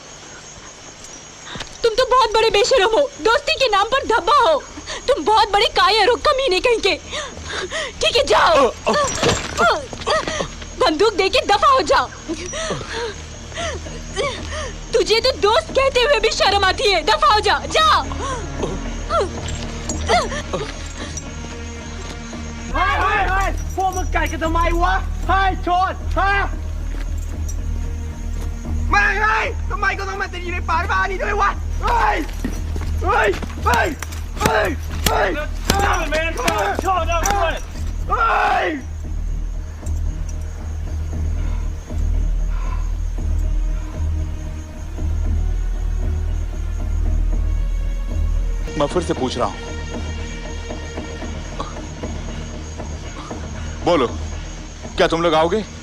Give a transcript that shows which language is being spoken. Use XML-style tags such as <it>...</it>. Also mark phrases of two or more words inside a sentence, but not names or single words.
<hi>तुम तो बहुत बड़े बेशरम हो, दोस्ती के नाम पर धब्बा हो। तुम बहुत बड़े कायर हो, कमीने कहीं के। ठीक है, जाओ। बंदूक देके दफा हो जाओ। तुझे तो दोस्त कहते हुए भी शर्म आती है। दफा हो जा, जाओ।</hi> <th>พวกมึงกัดกันทำไมวะเฮ้ยโชนฮะไม่เฮ้ยทำไมก็ต้องมาติดอยู่ในป่าบ้านนี้ด้วยวะเฮ้ยเฮ้ยเฮ้ยเฮ้ยเฮ้ยแมนโชนเอาด้วยเฮ้ย</th> <hi>मैं फिर से पूछ रहा हूं, बोलो, क्या तुम लोग आओगे?</hi>